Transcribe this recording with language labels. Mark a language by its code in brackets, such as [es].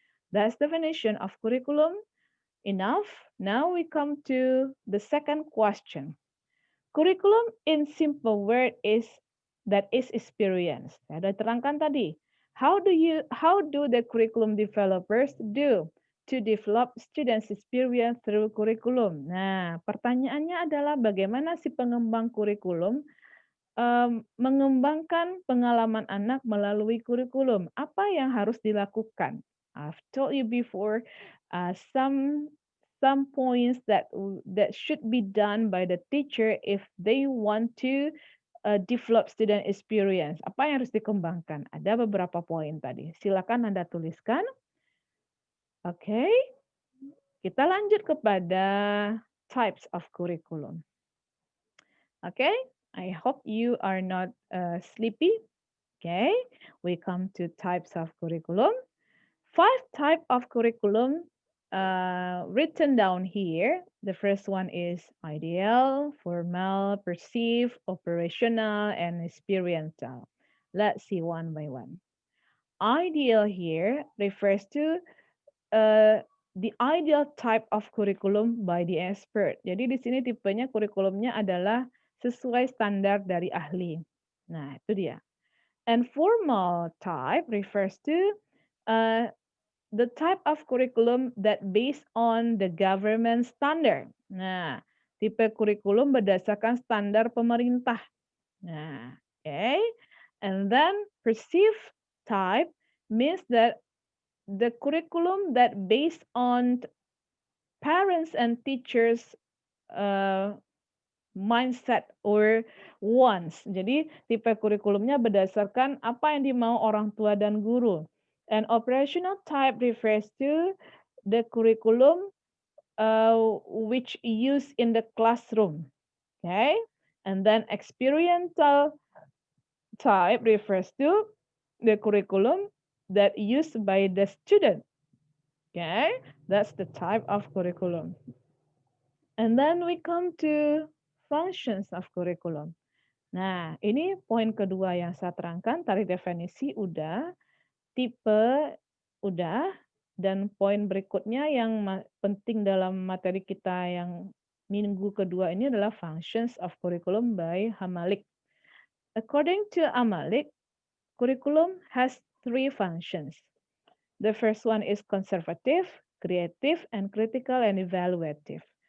[en] That's definition of curriculum. Enough. Now we come to the second question. Curriculum in simple word is that is experience. [id] Saya sudah terangkan tadi. [en] How do the curriculum developers do to develop students experience through curriculum? [id] Nah, pertanyaannya adalah bagaimana si pengembang kurikulum mengembangkan pengalaman anak melalui kurikulum. Apa yang harus dilakukan? [en] I've told you before some points that should be done by the teacher if they want to develop student experience. [id] Apa yang harus dikembangkan? Ada beberapa poin tadi. Silakan Anda tuliskan. Oke. Kita lanjut kepada types of curriculum. [en] Okay, I hope you are not sleepy. Okay, we come to types of curriculum. 5 type of curriculum written down here. The first one is ideal, formal, perceived, operational, and experiential. Let's see one by one. Ideal here refers to the ideal type of curriculum by the expert. [id] Jadi di sini tipenya kurikulumnya adalah sesuai standar dari ahli. Nah, itu dia. [en] And formal type refers to uh, the type of curriculum that based on the government standard. [id] Nah, tipe kurikulum berdasarkan standar pemerintah. [en] Nah, okay. And then perceived type means that the curriculum that based on parents and teachers mindset or wants. [id] Jadi tipe kurikulumnya berdasarkan apa yang dimau orang tua dan guru. [en] And operational type refers to the curriculum which used in the classroom. Okay, and then experiential type refers to the curriculum that used by the student. Okay, that's the type of curriculum. And then we come to functions of curriculum. [id] Nah, ini poin kedua yang saya terangkan, tadi definisi udah, tipe udah, dan poin berikutnya yang penting dalam materi kita yang minggu kedua ini adalah functions of curriculum by Hamalik. [en] According to Hamalik, curriculum has 3 functions. The first one is conservative, creative, and critical and evaluative.